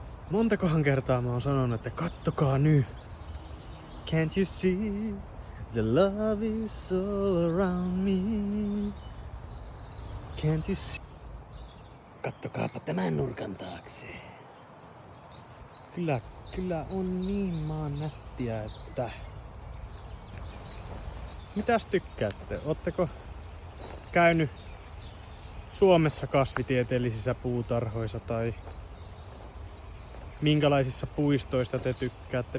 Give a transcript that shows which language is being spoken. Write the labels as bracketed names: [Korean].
[Finnish] Montakohan kertaa mä oon sanonut, että kattokaa nyt. [English] Can't you see the love is all around me? Can't you see? [Finnish] Kattokaapa tämän nurkan taakse. Kyllä on niin maan nättiä, että... Mitäs tykkäätte? Ootteko käynyt Suomessa kasvitieteellisissä puutarhoissa tai minkälaisissa puistoista te tykkäätte?